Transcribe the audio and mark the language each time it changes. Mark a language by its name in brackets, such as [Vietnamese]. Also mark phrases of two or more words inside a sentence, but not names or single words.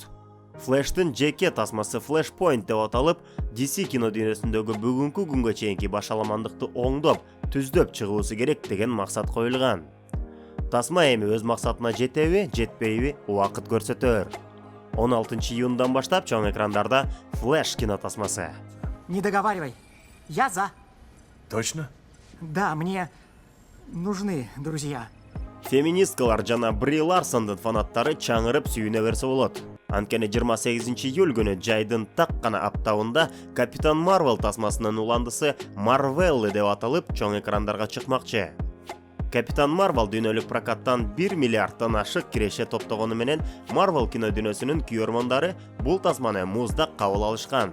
[Kyrgyz] Flash'тын жеке тасмасы Flashpoint деп аталып, DC кино дүйнөсүндөгү бүгүнкү күнгө чейинки башаламандыкты оңдоп, түздөп чыгуусу керек деген максат коюлган. Тасма эми өз максатына жетеби, жетпейби, убакыт көрсөтөр. 16-июндан баштап чоң экрандарда Flash кино тасмасы. [Russian] Не договаривай. Я за. Точно? Да, мне нужны друзья. [Kyrgyz] Феминисткалар жана Бри Ларсондун фанаттары чаңырып сүйүнө берсе болот. Анткени 28-июль күнү жайдын так гана аптабында Капитан Марвел тасмасынын уландысы Марвеллы деп аталып чоң экрандарга чыкмакчы. Капитан Марвел дүйнөлүк прокаттан 1 миллиарддан ашык киреше топтогону менен Марвел кино дүйнөсүнүн күйөрмандары бул тасманы муздак кабыл алышкан.